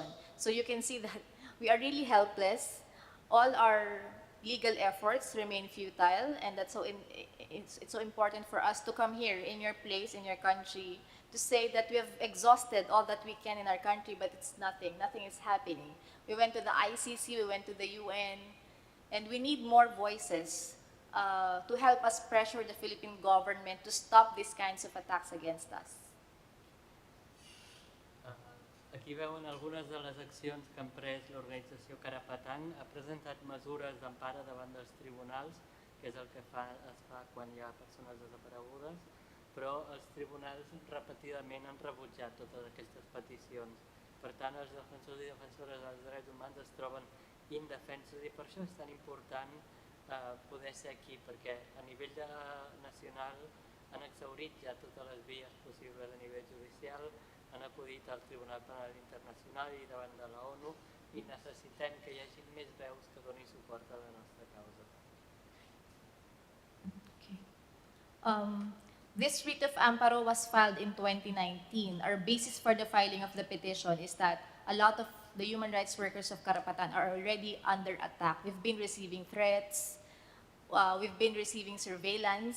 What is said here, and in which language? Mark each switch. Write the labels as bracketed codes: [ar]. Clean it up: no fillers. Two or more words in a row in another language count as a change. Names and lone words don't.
[en] So you can see that we are really helpless. All our legal efforts remain futile, and that's it's so important for us to come here in your place, in your country, to say that we have exhausted all that we can in our country, but it's nothing is happening. We went to the ICC, we went to the UN, and we need more voices to help us pressure the Philippine government to stop these kinds of attacks against us. [ca] Aquí veuen algunes de les accions que ha emprès l'organització Carapatang. Ha presentat mesures d'empara davant dels tribunals que és el que es fa quan hi ha persones desaparegudes, però els tribunals repetidament han rebutjat totes aquestes peticions. Per tant, els defensors i defensores dels drets humans es troben indefensos i per això és tan important poder ser aquí, perquè a nivell nacional han exhaurit ja totes les vies possibles a nivell judicial, han acudit al Tribunal Penal Internacional i davant de la ONU i necessitem que hi hagi més veus que donin suport a la nostra causa. [en] This writ of amparo was filed in 2019. Our basis for the filing of the petition is that a lot of the human rights workers of Karapatan are already under attack. We've been receiving threats, we've been receiving surveillance.